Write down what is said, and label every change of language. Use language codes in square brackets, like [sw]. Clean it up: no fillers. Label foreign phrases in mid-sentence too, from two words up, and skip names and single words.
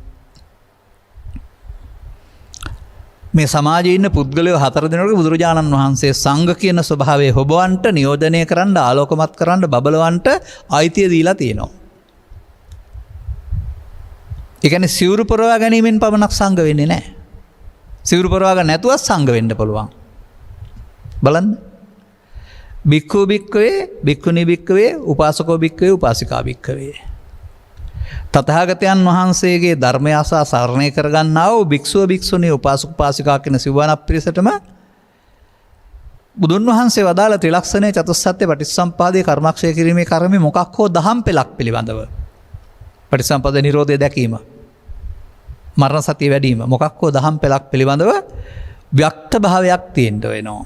[si] මේ සමාජයේ ඉන්න පුද්ගලයෝ 4 දෙනෙකුට බුදුරජාණන් වහන්සේ සංඝ කියන ස්වභාවයේ හොබවන්ට නියෝජනය කරන්න ආලෝකමත් කරන්න බබලවන්ට අයිතිය දීලා තියෙනවා. ඒ කියන්නේ සිවුරු පොරවා ගැනීමෙන් පමණක් සංඝ වෙන්නේ නැහැ. සිවුරු පොරවා ගන්න නැතුව සංඝ වෙන්න පුළුවන්. බලන්න. [pi] භික්ඛු භික්ඛවේ භික්ඛුනි භික්ඛවේ උපාසකෝ භික්ඛවේ උපාසිකා භික්ඛවේ. [si] තථාගතයන් වහන්සේගේ ධර්මය අසා සරණය කරගන්නා වූ භික්ෂුව භික්ෂුණී උපාසක උපාසිකා කියන සිව්වණක් පිරිසටම බුදුන් වහන්සේ වදාළ ත්‍රිලක්ෂණයේ චතුස්සත්‍ය පටිච්චසම්පාදයේ කර්මක්ෂය කිරීමේ කර්මෙ මොකක් හෝ දහම් පෙළක් පිළිබඳව පටිච්චසම්පාද නිරෝධය දැකීම මරණ සතිය වැඩිම මොකක් හෝ දහම් පෙළක් පිළිබඳව ව්‍යක්ත භාවයක් තියෙන්න වෙනවා.